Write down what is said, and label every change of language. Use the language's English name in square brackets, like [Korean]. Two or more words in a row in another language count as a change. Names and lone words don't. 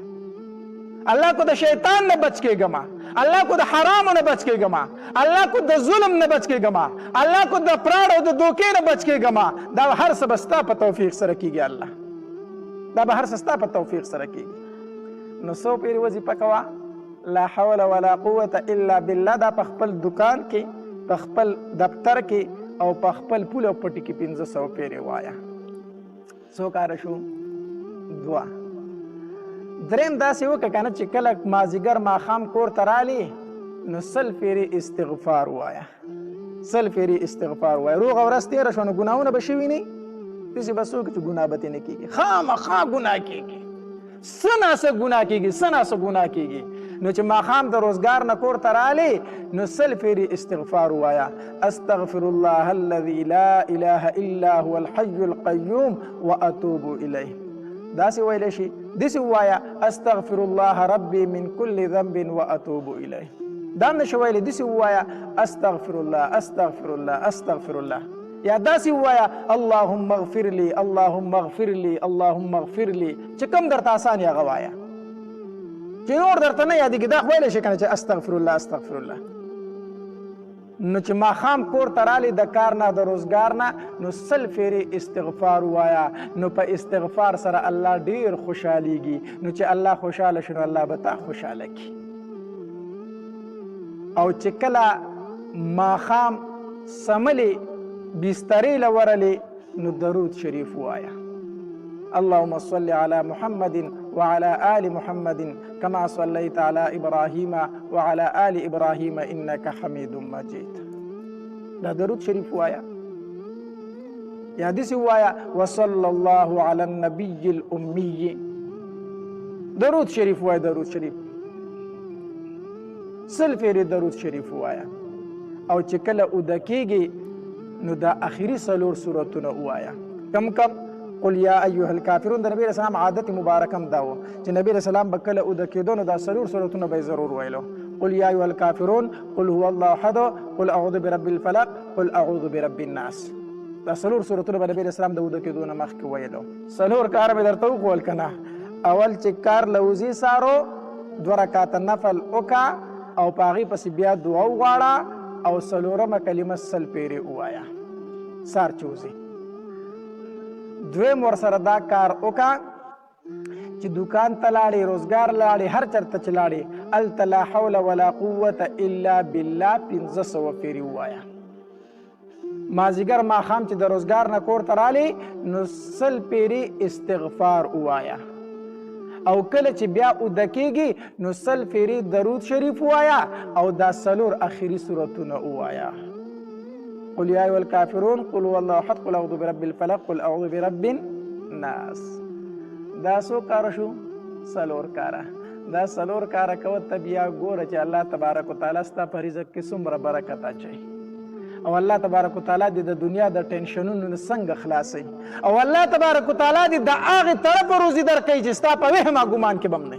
[Pashto] الله کو د شیطان نه بچ کېږم، الله کو د حرامو نه بچ کېږم، الله کو د ظلم نه بچ کېږم، الله کو د پراړ او د دوکې نه بچ کېږم. دا هر څه به ستا په توفیق سره کېږي. الله دا به هر څه ستا په توفیق سره کېږي. نو 100 پیرې وظیفه کوه، [Arabic] لا حول ولا قوة الا بالله. [Pashto] دا په خپل دکان کې، په خپل دفتر کې، او په خپل پول او پټي کې 500 پیرې وایه. څو کاره شو؟ 2. دریم داسې وکړه که نه چې کله مازدیګر ماښام کور ته رالې نو 100 پیرې استغفار وایه. 100 پیرې استغفار وایه. روغه ورځ تېره شوه نو ګناهونه به شوي نه، داسې به څوک چې ګناه به ترې نه کېږي، خامخا ګناه کېږي، څه ناڅه ګناه کېږي، څه ناڅه ګناه کېږي. نو چې ماښام د روزګار نه کور ته رالې نو 100 پیرې استغفار ووایه. [Arabic] استغفر الله الذي لا اله الا هو الحي القيوم واتوب الیه. [Pashto] داسې ویلی شي، داسې ووایه [Arabic] استغفر الله ربي من كل ذنب واتوب الیه. [Pashto] دا هم نشي ویلی، داسې ووایه [Arabic] استغفر الله استغفر الله استغفر الله. [Pashto] یا داسې ووایه [Arabic] اللهم اغفر لي اللهم اغفر لي اللهم اغفر لي. [Pashto] چې کوم درته اسان یې هغه وایه، چې نور درته نه یادېږي دا خو ویلی شي که نه چې [Arabic] استغفر الله استغفر الله. [Pashto] نو چې ماښام کور ته رالې د کار نه د روزګار نه نو 100 پیرې استغفار ووایه. نو په استغفار سره الله ډېر خوشحالیږي. نو چې الله خوشحاله شي نو الله به تا خوشحاله کړي. او چې کله ماښام سملې بسترې له ورلې نو درود شریف ووایه. [Arabic] اللهم صل على محمد وعلى آل محمد كما صليت على إبراهيم وعلى آل إبراهيم إنك حميد مجيد. [Pashto] دا درود شریف وایا. یا داسې ووایه [Arabic] وصلی الله علی النبي الأمی. [Pashto] درود شریف ووایه، درود شریف 100 پیرې درود شریف ووایه. او چې کله اوده کېږي نو دا اخري 4 سورتونه ووایه. کم کم [Arabic] قل یا ایها الکافرون. [Pashto] د نبی [Arabic] علیه السلام [Pashto] عادت مبارک هم دا و چې نبی [Arabic] علیه السلام [Pashto] به کله اوده کېدو نو دا 4 سورتونه به یې ضرور ویلو. [Arabic] قل یا ایها الکافرون، قل هو الله احد، قل اعوذ برب الفلق، قل اعوذ برب الناس. [Pashto] دا 4 سورتونه به نبی [Arabic] علیه السلام [Pashto] د اوده کېدو نه مخکې ویلو. 4 کار مې درته وښول که نه. اول چې کار له وضي سارو 2 رکعاته نفل وکړه او په هغې پسې بیا دعا وغواړه او 4مه کلمه 100 پیرې ووایه سار چې وځي. دویم ورسره دا کار وکړه چې دکان ته لاړې، روزګار لاړې، هر چېرته چې لاړې هلته [Arabic] لا حول ولا قوة الا بالله [Pashto] 1500 پیرې ووایه. مازدیګر ماښام چې د روزګار نه کور ته رالې نو 100 پیرې استغفار ووایه. او کله چې بیا اوده کېږي نو 100 پیرې درود شریف ووایه او دا 4 اخري سورتونه ووایه. [Arabic] قل یا ایها الکافرون، قل هو الله احد، قل اعوذ برب الفلق، قل اعوذ برب الناس. [Pashto] دا څو کاره شو؟ 4 کاره. دا 4 کاره کوه ته بیا ګوره چې الله [Arabic] تبارک وتعالی [Pashto] ستا په رزق کې څومره برکت اچوي او الله [Arabic] تبارک وتعالی [Pashto] دې د دنیا د ټینشنونو نه څنګه خلاصوي او الله [Arabic] تبارک وتعالی [Pashto] دې د هغې طرفه روزي درکوي چې ستا په وهمه ګمان کې به هم نه وي.